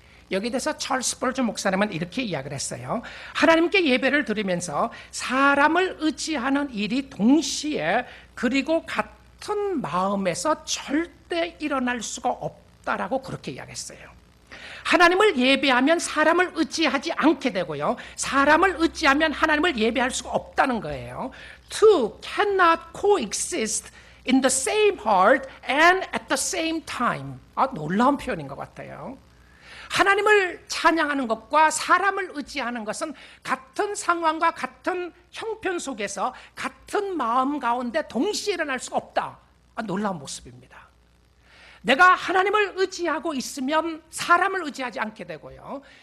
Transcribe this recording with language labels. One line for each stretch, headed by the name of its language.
Korean: 여기에 대해서 찰스 스펄전 목사님은 이렇게 이야기를 했어요. 하나님께 예배를 드리면서 사람을 의지하는 일이 동시에 그리고 같은 마음에서 절대 일어날 수가 없다라고 그렇게 이야기했어요. 하나님을 예배하면 사람을 의지하지 않게 되고요, 사람을 의지하면 하나님을 예배할 수가 없다는 거예요.
English: Two cannot coexist in the same heart and at the same time.
Korean: 놀라운 표현인 것 같아요. 하나님을 찬양하는 것과 사람을 의지하는 것은 같은 상황과 같은 형편 속에서 같은 마음 가운데 동시에 일어날 수가 없다. 놀라운 모습입니다. 내가 하나님을 의지하고 있으면 사람을 의지하지 않게 되고요,